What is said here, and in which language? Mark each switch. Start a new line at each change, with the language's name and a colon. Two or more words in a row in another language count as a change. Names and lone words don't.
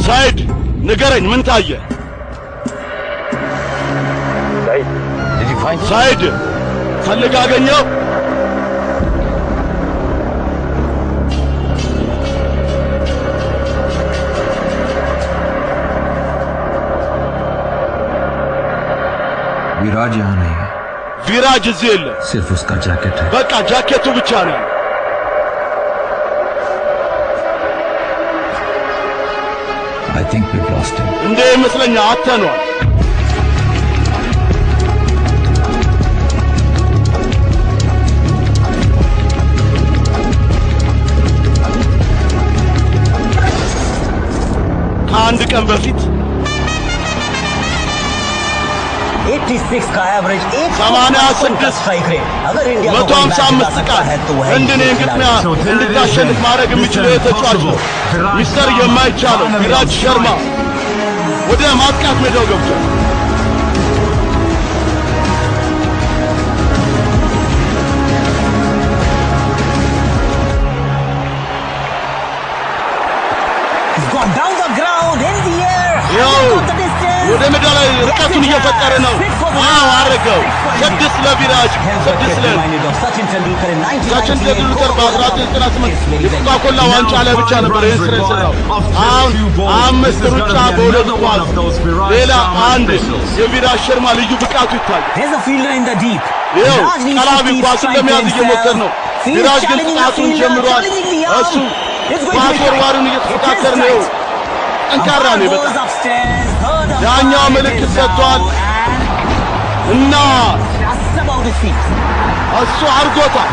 Amharic: ሳይድ ንገረኝ ምን ታየ
English: سعيد did you find
Amharic: ሳይድ ፈልግ አገኘው
Hindi: विराज यहाँ नहीं है
Amharic: ቪራጅ እዚህ የለ
Hindi: सिर्फ उसका जैकेट है
Amharic: በቃ ጃኬቱ ብቻ ነው
English: I think we've lost him
Amharic: እንደ ይመስለኛ አተኗል ከአንድ ቀን በፊት
Hindi: 86 का एवरेज 86
English: strike rate
Hindi: अगर इंडिया
Amharic: 155 ጥቃት ህንድን ግጥሚያ እንድታሸንፍ ማድረግ የሚችለው የተጫዋች ነው ሚስተር የማይቻለው ቪራጅ ሸርማ ወደ ማጥቃት ሜዳው ገብቷል
English: He's gone down the ground in the air
Amharic: ወደ ሜዳ ላይ ርቀቱን እየፈጠረ ነው አረገው 6 ለቪራጅ 6
Hindi: सचिन तेंदुलकर in
Amharic: ሰችን ቴንዱልከር በ1998 የኮካኮላ ዋንጫ ላይ ብቻ ነበር ይህን ስራ የሰራው አሁን 5 ሩጫ በሁለት ኳስ ሌላ አንድ የቪራጅ ሸርማ ልዩ ብቃቱ ይታያል
English: there's a fielder in the deep
Amharic: ይኸው ቀላቢ ኳሱን ለመያዝ እየሞከረ ነው ቪራጅ ግን ጥቃቱን ጀምሯል እሱ ኳስወርዋሩን እየተፈታተረ ነው ጠንካራ ነው በጣም ዳኛው ምልክት ሰጥቷል እና እሱ አርጎታል